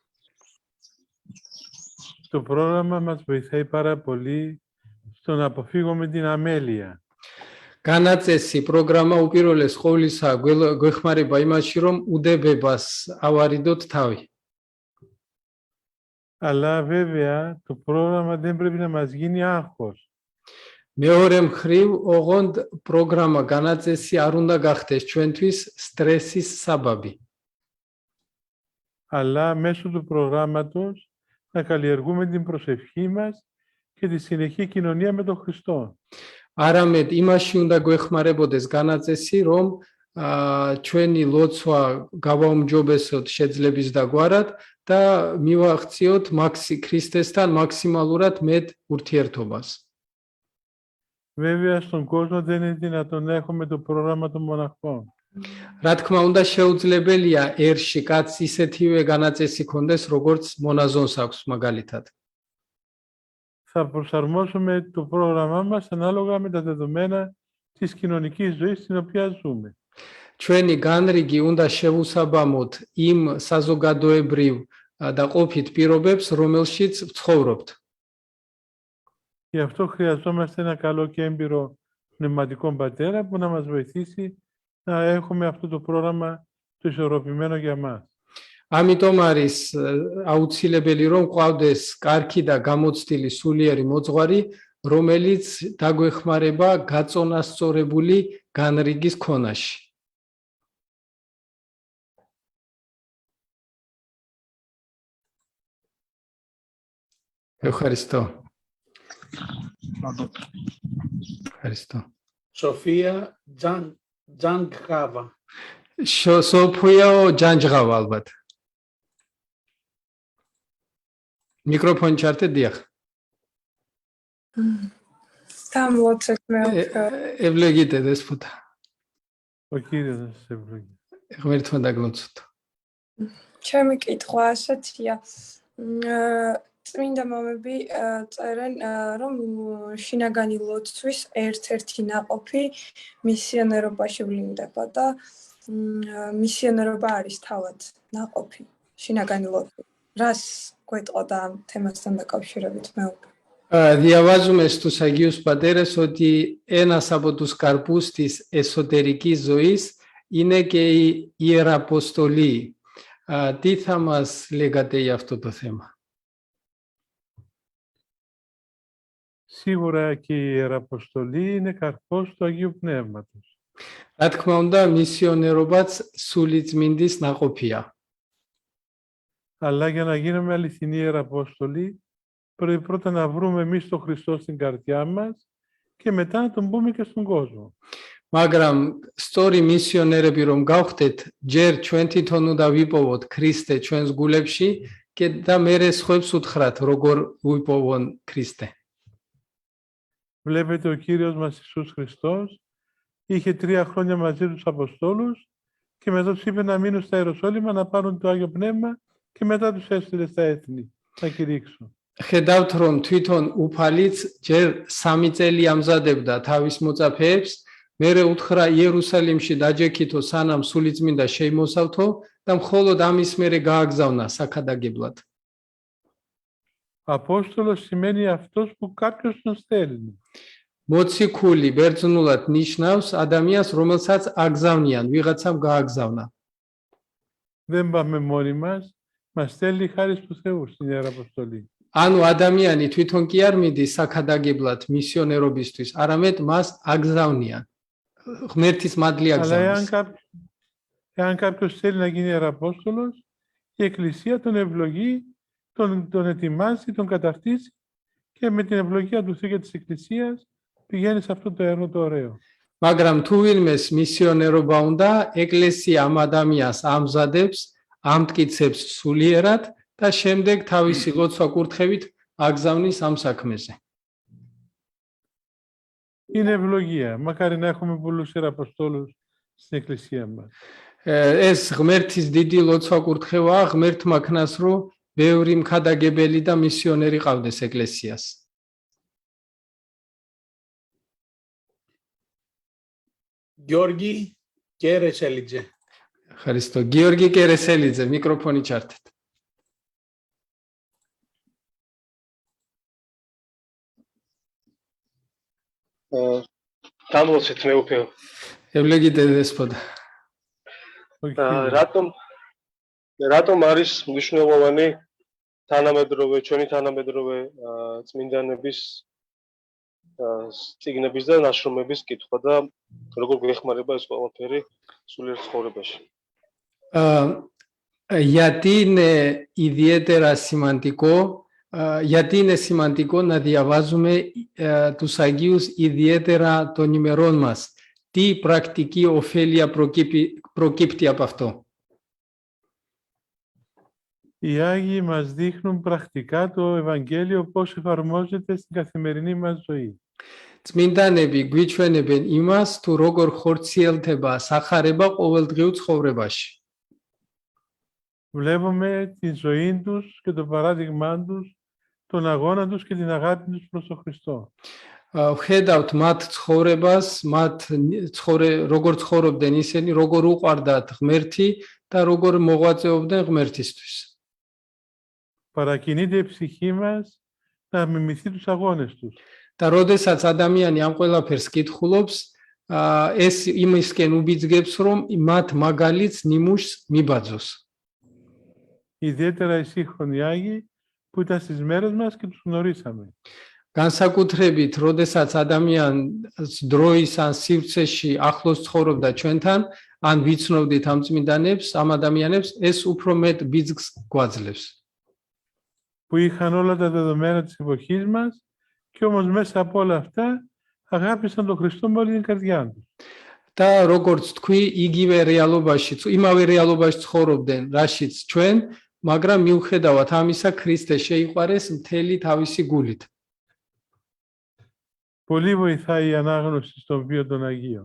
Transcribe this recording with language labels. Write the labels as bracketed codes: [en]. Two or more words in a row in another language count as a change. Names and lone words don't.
[el] Το πρόγραμμα μας βοηθάει πάρα πολύ στο να αποφύγουμε την αμέλεια. [ka] განაწესი პროგრამა უპირველეს ყოვლისა გვეხმარება იმაში, რომ უდებებას ავარიდოთ თავი. [el] Αλλά βέβαια το πρόγραμμα δεν πρέπει να μας γίνει άγχος. [ka] მეორე მხრივ, ოღონდ პროგრამა განაწესი არ უნდა გახდეს ჩვენთვის სტრესის საბაბი. [el] Αλλά μέσω του προγράμματος να καλλιεργούμε την προσευχή μας και τη συνεχή κοινωνία με τον Χριστό. [ka] არამედ იმაში უნდა გვეხმარებოდეს განაწესი, რომ ჩვენი ლოცვა გავაუმჯობესოთ შეძლების დაგვარად და მივახციოთ ქრისტესთან მაქსიმალურად მეტ ურთიერთობას. [el] Βέβαια στον κόσμο δεν είναι δυνατόν να έχουμε το πρόγραμμα των μοναχών. [ka] რა თქმა უნდა, შეუძლებელია ერში კაცს ისეთივე განაწესი ქონდეს, როგორც მონაზონს აქვს მაგალითად. [el] Θα προσαρμόσουμε το πρόγραμμά μας ανάλογα με τα δεδομένα της κοινωνικής ζωής στην οποία ζούμε. [ka] ჩვენი განრიგი უნდა შევუსაბამოთ იმ საზოგადოებრივ და ყოფით პირობებს, რომელშიც ვცხოვრობთ. [el] Γι' αυτό χρειαζόμαστε ένα καλό και έμπειρο πνευματικό πατέρα που να μας βοηθήσει να έχουμε αυτό το πρόγραμμα το ισορροπημένο για μας. [ka] ამიტომ არის აუცილებელი, რომ ყავდეს კარგი და გამოცდილი სულიერი მოძღვარი, რომელიც დაგვეხმარება გაწონასწორებული განრიგის ქონაში. [el] ευχαριστώ. ευχαριστώ. [ka] Sofia Janghava. Sofia Janghava ალბათ. Μικρόφωνο ჩართე, დიახ. Დამლოცეთ მე. [el] Ευλογείτε δέσποτα. Ο Κύριος να σας ευλογεί. [ka] ღმერთმა დაგლოცოთ. ჩემი კითხვა ასეთია. წმინდა მამები წერენ, რომ შინაგანი ლოცვის ერთ-ერთი ნაყოფი მისიონერობაში ვლინდება და მისიონერობა არის თავად ნაყოფი შინაგანი ლოცვა. Რას გვეტყოდა ამ თემასთან დაკავშირებით მეუბნები? [el] Διαβάζουμε στους Αγίους Πατέρες ότι ένας από τους καρπούς της εσωτερικής ζωής είναι και η Ιεραποστολή. Τι θα μας λέγατε για αυτό το θέμα? Σίγουρα και η Ιεραποστολή είναι καρπός του Αγίου Πνεύματος. [ka] Რა თქმა უნდა, მისიონერობაც სულიწმინდის ნაყოფია. [el] Αλλά για να γίνουμε αληθινοί Ιεραπόστολοι, πρέπει πρώτα να βρούμε εμείς τον Χριστό στην καρδιά μας και μετά να τον πούμε και στον κόσμο. [ka] მაგრამ სწორი მისიონერები რომ გავხდეთ, ჯერ ჩვენ თვითონ უნდა ვიპოვოთ ქრისტე ჩვენს გულებში και და მერე სხვებს უთხრათ, როგორ ვიპოვონ ქრისტე. [el] Βλέπετε ο Κύριος μας Ιησούς Χριστός είχε 3 χρόνια μαζί τους Αποστόλους και μετά τους είπε να μείνουν στα Ιεροσόλυμα, να πάρουν το Άγιο Πνεύμα και μετά τους έστειλε στα έθνη να κηρύξουν. [ka] ხედავთ რომ თვითონ უფალიც ჯერ 3 წელი ამზადებდა თავის მოწაფეებს, მერე უთხრა იერუსალიმში დაჯექითო სანამ სულიწმინდა შეიმოსავთო და მხოლოდ ამის მერე გააგზავნა საქადაგებლად. [el] Απόστολος σημαίνει αυτός που κάποιος τον στέλνει. [ka] მოციქული ბერძნულად ნიშნავს ადამიანს, რომელსაც აგზავნიან, ვიღაცამ გააგზავნა. [el] Δεν πάμε μόνοι μας, μας στέλνει χάρη του Θεού στην Ιεραποστολή. [ka] ანუ ადამიანი თვითონ კი არ მიდის საქადაგებლად მისიონერობისთვის, არამედ მას აგზავნიან. ღმერთის მადლი [el] Αλλά [ka] აგზავნის. [el] εάν κάποιος θέλει να γίνει Ιεραπόστολος, η Εκκλησία τον ευλογεί, τον ετοιμάζει, τον καταρτίζει και με την ευλογία του Θεού και της Εκκλησίας πηγαίνει σε αυτό το έργο το ωραίο. [ka] მაგრამ თუ ვინმეს მისიონერობა უნდა, ეკლესია ამ ადამიანს ამზადებს, ამტკიცებს სულიერად და შემდეგ თავისი ლოცვა-კურთხევით აგზავნის ამ საქმეზე. [el] Είναι ευλογία. Μακάρι να έχουμε πολλούς Ιεραποστόλους στην Εκκλησία μας. [ka] ეს ღმერთის დიდი ლოცვა-კურთხევაა, ღმერთმა ქნას, რომ ბევრი მქადაგებელი და მისიონერი ყავდეს ეკლესიას. [el] Γιώργη και Ρεσέλιτζε. Ευχαριστώ. [ka] Გიორგი კერესელიძე, მიკროფონი ჩართეთ. Დამლოცეთ მეუფეო. [el] Ευλογείτε δέσποτα. Ο Κύριος. [ka] რატომ არის მნიშვნელოვანი ჩვენი თანამედროვე წმინდანების წიგნების და ნაშრომების კითხვა და როგორ გვეხმარება ეს ყველაფერი სულიერ ცხოვრებაში? [el] Γιατί είναι ιδιαίτερα σημαντικό, γιατί είναι σημαντικό να διαβάζουμε τους Αγίους ιδιαίτερα των ημερών μας. Τι πρακτική ωφέλεια προκύπτει από αυτό? Οι Άγιοι μας δείχνουν πρακτικά το Ευαγγέλιο πώς εφαρμόζεται στην καθημερινή μας ζωή. [ka] წმინდანები გვიჩვენებენ იმას, თუ როგორ ხორციელდება სახარება ყოველდღიურ ცხოვრებაში. [el] Βλέπουμε τη ζωή τους και το παράδειγμά τους, τον αγώνα τους και την αγάπη τους προς τον Χριστό. [ka] ვხედავთ მათ ცხოვრებას, როგორ ცხოვრობდნენ ისინი, როგორ უყვარდათ ღმერთი და როგორ მოღვაწეობდნენ ღმერთისთვის. [el] Παρακινείται η ψυχή μας να μιμηθεί τους αγώνες τους. [ka] და როდესაც ადამიანი ამ ყველაფერს კითხულობს, ეს იმისკენ უბიძგებს, რომ მათ მაგალითს ნიმუშს მიბაძოს. [el] Ιδιαίτερα οι σύγχρονοι Άγιοι που ήταν στις μέρες μας και τους γνωρίσαμε. [ka] განსაკუთრებით, როდესაც ადამიანს დროის ან სივრცეში ახლოს ცხოვრობდა ჩვენთან, ან ვიცნობდით ამ წმინდანებს, ამ ადამიანებს, ეს უფრო მეტ ბიძგს გვაძლევს. [el] Που είχαν όλα τα δεδομένα της εποχής μας και όμως μέσα από όλα αυτά αγάπησαν τον Χριστό με όλη την καρδιά τους. [ka] და როგორც თქვი, იგივე რეალობაში, იმავე რეალობაში ცხოვრობდნენ, რაშიც ჩვენ, მაგრამ მიუხედავად ამისა, ქრისტე შეიყვარეს მთელი თავისი გულით. [el] Πολύ βοηθάει η ανάγνωση στον βίο των Αγίων.